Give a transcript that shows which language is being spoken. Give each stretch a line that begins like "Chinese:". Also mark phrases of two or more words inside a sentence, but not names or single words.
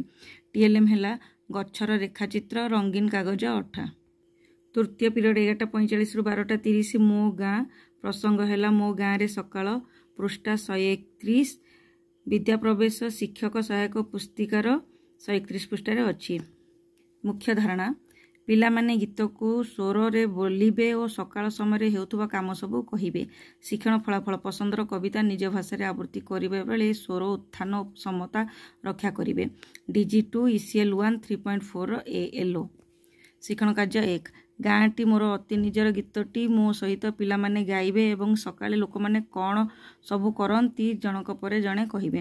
Odia: ଟିଏଲଏମ ହେଲା ଗଛର ରେଖା ଚିତ୍ର ରଙ୍ଗୀନ କାଗଜ ଅଠା। ତୃତୀୟ ପିରିୟଡ 11:45 ରୁ 12:30 ମୋ ଗାଁ ପ୍ରସଙ୍ଗ ହେଲା ମୋ ଗାଁ ରେ ସକାଳ ପୃଷ୍ଠା 131 ବିଦ୍ୟା ପ୍ରବେଶ ଶିକ୍ଷକ ସହାୟକ ପୁସ୍ତିକାର 131 ପୃଷ୍ଠା ରେ ଅଛି। ମୁଖ୍ୟ ଧାରଣା ପିଲାମାନେ ଗୀତକୁ ସ୍ୱରରେ ବୋଲିବେ ଓ ସକାଳ ସମୟରେ ହେଉଥିବା କାମ ସବୁ କହିବେ। ଶିକ୍ଷଣ ଫଳାଫଳ ପସନ୍ଦର କବିତା ନିଜ ଭାଷାରେ ଆବୃତ୍ତି କରିବା ବେଳେ ସ୍ୱର ଉତ୍ଥାନ ସମତା ରକ୍ଷା କରିବେ।
English: DG2 ECL 1 3.4 ALO।
Odia: ଶିକ୍ଷଣ କାର୍ଯ୍ୟ 1 ଗାଁଟି ମୋର ଅତି ନିଜର ଗୀତଟି ମୋ ସହିତ ପିଲାମାନେ ଗାଇବେ ଏବଂ ସକାଳେ ଲୋକମାନେ କ'ଣ ସବୁ କରନ୍ତି ଜଣକ ପରେ ଜଣେ କହିବେ।